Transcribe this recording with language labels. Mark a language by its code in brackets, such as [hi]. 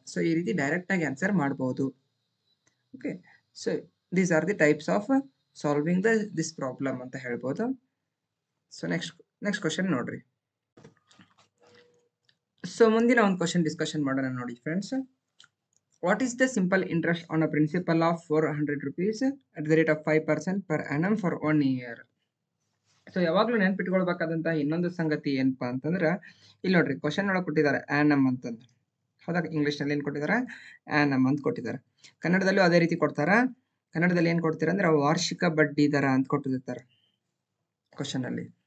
[kn] So ಈ ರೀತಿ ಡೈರೆಕ್ಟಾಗಿ ಆನ್ಸರ್ ಮಾಡ್ಬೋದು. [en] okay, so these are the types of solving this problem [kn] ಅಂತ ಹೇಳ್ಬೋದು. ಸೊ ನೆಕ್ಸ್ಟ್ ಕ್ವಶನ್ ನೋಡ್ರಿ. ಸೊ ಮುಂದಿನ ಒಂದು ಕ್ವಶನ್ ಡಿಸ್ಕಷನ್ ಮಾಡೋಣ ನೋಡಿ friends. [en] What is the simple interest on a principal of 400 rupees at the rate of 5% per annum for 1 year? [kn] So ಯಾವಾಗಲೂ ನೆನ್ಪಿಟ್ಕೊಳ್ಬೇಕಾದಂತಹ ಇನ್ನೊಂದು ಸಂಗತಿ ಏನಪ್ಪಾ ಅಂತಂದ್ರೆ, ಇಲ್ಲಿ ನೋಡ್ರಿ ಕ್ವಶನ್ ಒಳಗೆ ಕೊಟ್ಟಿದ್ದಾರೆ ಆನಮ್ ಅಂತಂದು. ಹೌದಾ? ಇಂಗ್ಲೀಷ್ನಲ್ಲಿ ಏನು ಕೊಟ್ಟಿದ್ದಾರೆ? ಆನಮ್ ಅಂತ ಕೊಟ್ಟಿದ್ದಾರೆ. ಕನ್ನಡದಲ್ಲೂ ಅದೇ ರೀತಿ ಕೊಡ್ತಾರ. ಕನ್ನಡದಲ್ಲಿ ಏನು ಕೊಡ್ತಾರೆ ಅಂದ್ರೆ ವಾರ್ಷಿಕ ಬಡ್ಡಿ ದರ ಅಂತ ಕೊಟ್ಟಿರ್ತಾರೆ ಕ್ವಶನ್ ಅಲ್ಲಿ.